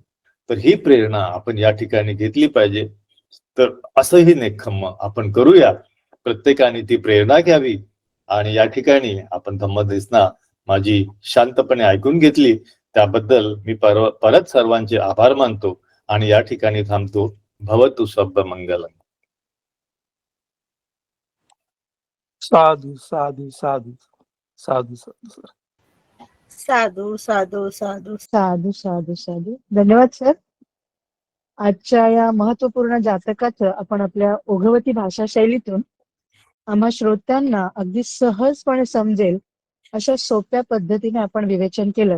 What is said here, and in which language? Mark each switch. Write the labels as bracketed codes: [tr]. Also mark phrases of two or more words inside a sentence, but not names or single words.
[mr] तर ही प्रेरणा आपण या ठिकाणी घेतली पाहिजे. तर असंही नेक्खम्मा आपण करूया, प्रत्येकाने ती प्रेरणा घ्यावी. आणि या ठिकाणी आपण धम्मदेसना माझी शांतपणे ऐकून घेतली, त्याबद्दल मी परत सर्वांचे आभार मानतो आणि या ठिकाणी थांबतो. [pi] भवतु सब्ब मंगलम. साधू साधू साधू साधू साधू सर. साधू साधू साधू साधू साधू साधू. [mr] धन्यवाद सर. आजच्या या महत्वपूर्ण जातकाचं आपण आपल्या ओघवती भाषा शैलीतून आम्हा श्रोत्यांना अगदी सहजपणे समजेल अशा सोप्या पद्धतीने आपण विवेचन केलं.